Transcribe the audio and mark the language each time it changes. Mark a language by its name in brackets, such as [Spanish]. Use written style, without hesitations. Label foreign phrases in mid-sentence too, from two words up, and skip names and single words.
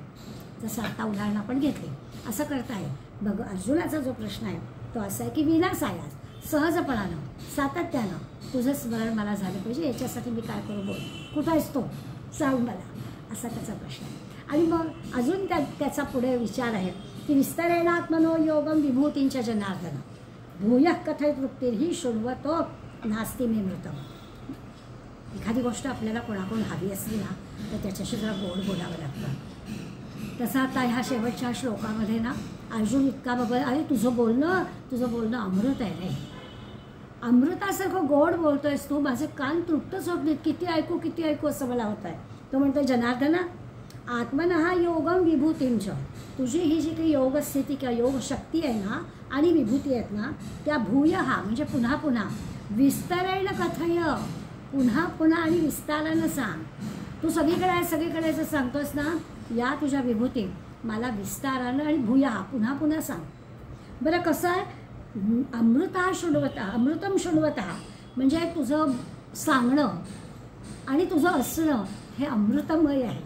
[Marathi] जसं आता उदाहरण आपण घेतले, असं करता येईल. अर्जुनाचा जो प्रश्न आहे तो असा आहे की विनासायास, सहजपणानं, सातत्यानं तुझं स्मरण मला झालं पाहिजे, याच्यासाठी मी काय करू, बोल, कुठं आहेस तो, सांग मला, असा त्याचा प्रश्न आहे. आणि मग अजून त्याचा पुढे विचार आहे की [Sanskrit] विस्तरेण आत्मनो योगम विभूतींच्या जनार्दन भूयः कथय तृप्तिर्हि शृण्वतो नास्ति मे मृतम. [Marathi] एखादी गोष्ट आपल्याला कोणाकडून हवी असली ना तर त्याच्याशी जरा गोड बोलावं लागतं. तसं आता ह्या शेवटच्या श्लोकामध्ये ना अर्जुन इतका बघा, अरे तुझं बोलणं अमृत आहे रे, अमृतासारखं गोड बोलतोयस तू, माझे कान तृप्तच होत नाहीत, किती ऐकू असं मला होत आहे. तो म्हणतो [Sanskrit] जनार्दना आत्मनः योगम विभूतींच, [Marathi] तुझी ही जी काही योगस्थिती किंवा योगशक्ती आहे ना आणि विभूती आहेत ना त्या भूयः म्हणजे पुन्हा पुन्हा, [Sanskrit] विस्तरेण कथय, [Marathi] पुन्हा पुन्हा आणि विस्तारानं सांग. तू सगळीकडे जर सांगतोस ना या तुझ्या विभूती मला विस्तारानं आणि भूयः पुन्हा पुन्हा सांग. बरं कसं आहे, [Sanskrit] अमृतम शृण्वतः [Marathi] म्हणजे तुझं सांगणं आणि तुझं असणं हे अमृतमय आहे.